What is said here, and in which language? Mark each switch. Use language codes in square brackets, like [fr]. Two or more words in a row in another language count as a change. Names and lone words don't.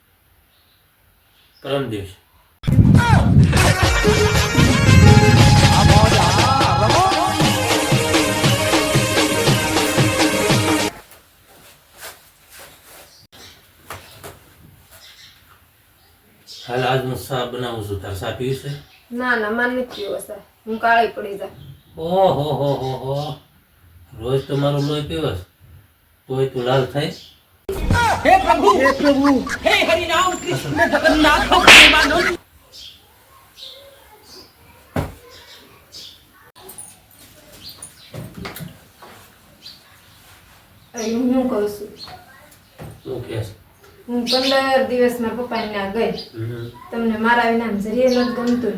[gu] પરમ દિવસ. હાલ આજ હું ચા બનાવું છું. તાર ચા પીવી છે? ના ના, માન નથી પીવો સર, હું કાળી પડી જા. ઓહો, રોજ તો મારું લોહી પીવસ તોય તું લાલ થાય? [hi] हे प्रभु हे हरि राम कृष्ण जगन्नाथ प्रेमानंद। [gu] હું શું કહું છું? શું કહેશ? હું 15 દિવસમાં પપ્પાને ત્યાં ગઈ. તમને મારા વિના જરીએ નથી ગમતું?